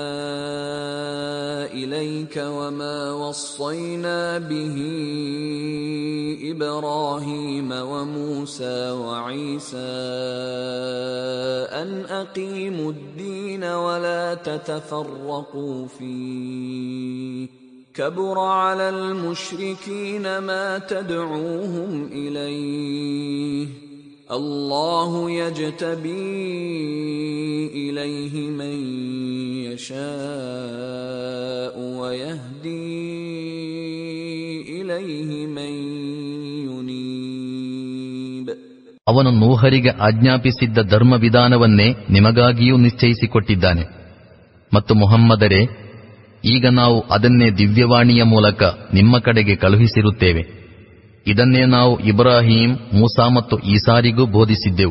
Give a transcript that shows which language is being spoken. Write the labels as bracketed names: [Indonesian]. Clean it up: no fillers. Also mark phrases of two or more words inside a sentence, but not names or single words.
[Arabic] إليك وما وصينا به إبراهيم وموسى وعيسى أن أقيموا الدين ولا تتفرقوا فيه كبر على المشركين ما تدعوهم إليه الله يجتبي إليه من يشاء ويهدي إليه من ينيب. [Kannada] ಅವನು ನೂಹರಿಗೆ ಆಜ್ಞಾಪಿಸಿದ್ದ ಧರ್ಮವಿಧಾನವನ್ನೇ ನಿಮಗಾಗಿಯೂ ನಿಶ್ಚಯಿಸಿಕೊಟ್ಟಿದ್ದಾನೆ. ಮತ್ತು ಮುಹಮ್ಮದರೇ, ಈಗ ನಾವು ಅದನ್ನೇ ದಿವ್ಯವಾಣಿಯ ಮೂಲಕ ನಿಮ್ಮ ಕಡೆಗೆ ಕಳುಹಿಸಿರುತ್ತೇವೆ. ಇದನ್ನೇ ನಾವು ಇಬ್ರಾಹೀಂ, ಮೂಸಾ ಮತ್ತು ಈಸಾರಿಗೂ ಬೋಧಿಸಿದ್ದೆವು.